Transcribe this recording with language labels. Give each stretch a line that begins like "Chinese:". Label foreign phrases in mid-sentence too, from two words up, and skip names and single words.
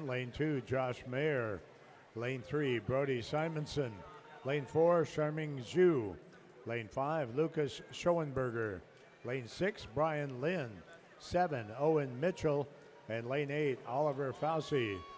English: Lane 2, Josh Mayer. Lane 3, Brody Simonson. Lane 4, Charming Zhu. Lane 5, Lucas Schoenberger. Lane 6, Brian Lynn. 7, Owen Mitchell. And lane 8, Oliver Fauci.